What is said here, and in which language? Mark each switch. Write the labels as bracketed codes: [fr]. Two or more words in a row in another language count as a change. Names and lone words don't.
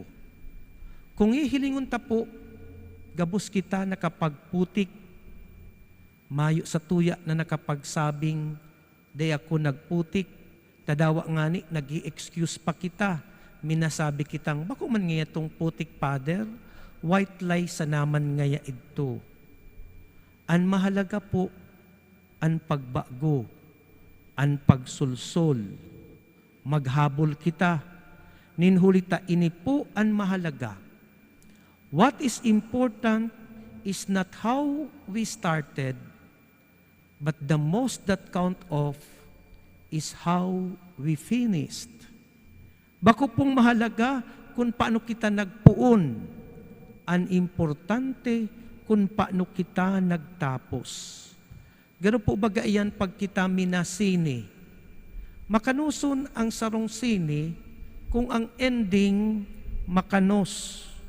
[bik] Kung ihilingon tapo, gabos kita nakapagputik, mayo sa tuya na nakapagsabing, day ako nagputik, tadawa nga ni, nag-i-excuse pa kita, minasabi kitang, bako man nga itong putik, Father, [en] white lie [bik] sa naman ngaya ito. Ang mahalaga po, ang pagbago, ang pagsulsol, maghabol kita, ninhulita ini po ang mahalaga. [en] What is important is not how we started, but the most that count of is how we finished. [bik] Bako pong mahalaga kung paano kita nagpuon. Ang importante kung paano kita nagtapos. Gano'n po baga iyan pag kita minasini. Makanuson ang sarong sini kung ang ending makanos.